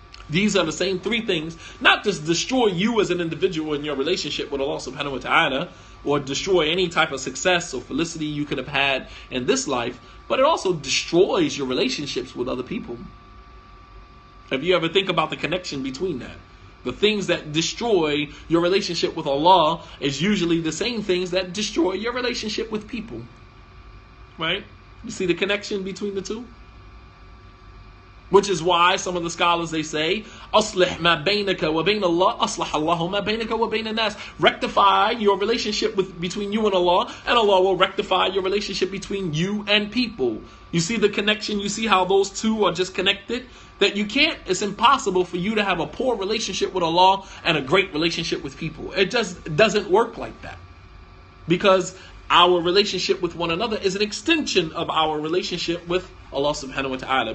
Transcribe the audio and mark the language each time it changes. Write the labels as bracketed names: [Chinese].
[English] These are the same three things, not just destroy you as an individual in your relationship with Allah subhanahu wa ta'ala, or destroy any type of success or felicity you could have had in this life, but it also destroys your relationships with other people. Have you ever think about the connection between that? The things that destroy your relationship with Allah is usually the same things that destroy your relationship with people. Right? You see the connection between the two? Which is why some of the scholars, they say, [Arabic] أَصْلِحْ مَا بَيْنَكَ وَبَيْنَ اللَّهِ أَصْلَحَ اللَّهُ مَا بَيْنَكَ وَبَيْنَ النَّاسِ. [English] Rectify your relationship between you and Allah will rectify your relationship between you and people. You see the connection? You see how those two are just connected? That it's impossible for you to have a poor relationship with Allah and a great relationship with people. It just doesn't work like that. Because our relationship with one another is an extension of our relationship with Allah subhanahu wa ta'ala.